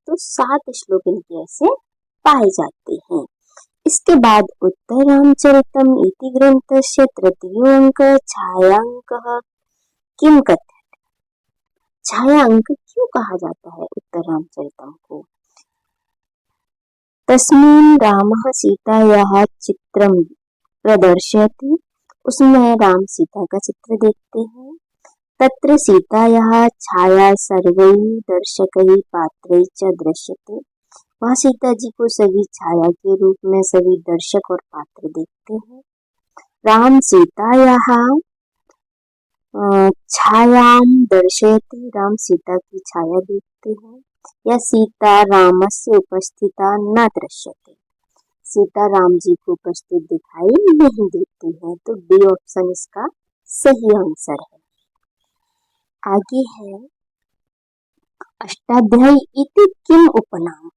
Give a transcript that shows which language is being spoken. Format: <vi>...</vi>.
<hi>तो 7 श्लोक इनके ऐसे पाए जाते हैं। इसके बाद</hi> <sa>उत्तर रामचरितम इति ग्रंथस्य तृतीयोऽंक छायांकः किम कथ्यते?</sa> <hi>छायांक क्यों कहा जाता है उत्तर रामचरितम को?</hi> <sa>तस्मिन् रामः सीतायाः चित्रं प्रदर्शयति।</sa> <hi>उसमें राम सीता का चित्र देखते हैं।</hi> <sa>तत्र सीतायाः छाया सर्वैः दर्शकैः पात्रैः च दृश्यते।</sa> <hi>वहाँ सीता जी को सभी छाया के रूप में सभी दर्शक और पात्र देखते हैं।</hi> <sa>राम सीतायाः छायां दर्शयति।</sa> <hi>राम सीता की छाया देखते हैं। या</hi> <sa>सीता रामस्य उपस्थिता न दृश्यते।</sa> <hi>सीता राम जी को उपस्थित दिखाई नहीं देती है, तो बी ऑप्शन इसका सही आंसर है। आगे है</hi> <sa>अष्टाध्यायी इति किम उपनाम?</sa>